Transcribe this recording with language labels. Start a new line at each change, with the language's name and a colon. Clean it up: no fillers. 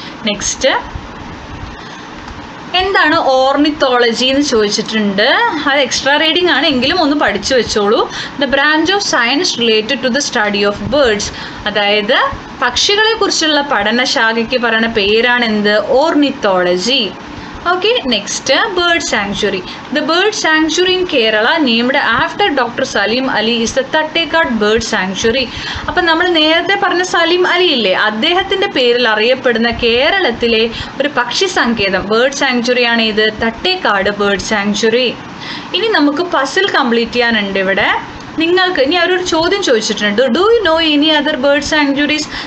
Malayalam: Next, എന്താണ് ornithology എന്ന് ചോദിച്ചിട്ടുണ്ട്. അത് എക്സ്ട്രാ റീഡിംഗ് ആണ്, എങ്കിലും ഒന്ന് പഠിച്ചു വെച്ചോളൂ.
English: The branch of science related to the study of birds.
Malayalam: അതായത് പക്ഷികളെ കുറിച്ചുള്ള പഠനശാഖയ്ക്ക് പറയുന്ന പേരാണ് എന്ത്?
English: Ornithology. Okay, next, bird sanctuary. The bird sanctuary in Kerala named after Dr. Salim Ali is the Tattekad bird sanctuary.
Malayalam: അപ്പം നമ്മൾ നേരത്തെ പറഞ്ഞ സലീം അലി ഇല്ലേ, അദ്ദേഹത്തിൻ്റെ പേരിൽ അറിയപ്പെടുന്ന കേരളത്തിലെ ഒരു പക്ഷി സങ്കേതം ബേർഡ് സാങ്ച്വറി ആണ് ഇത്, തട്ടേക്കാട് ബേർഡ് സാങ്ച്വറി. ഇനി നമുക്ക് പസിൽ കംപ്ലീറ്റ് ചെയ്യാനുണ്ട് ഇവിടെ. നിങ്ങൾക്ക് ഇനി അവരൊരു ചോദ്യം ചോദിച്ചിട്ടുണ്ട്,
English: Do you know any other bird sanctuaries?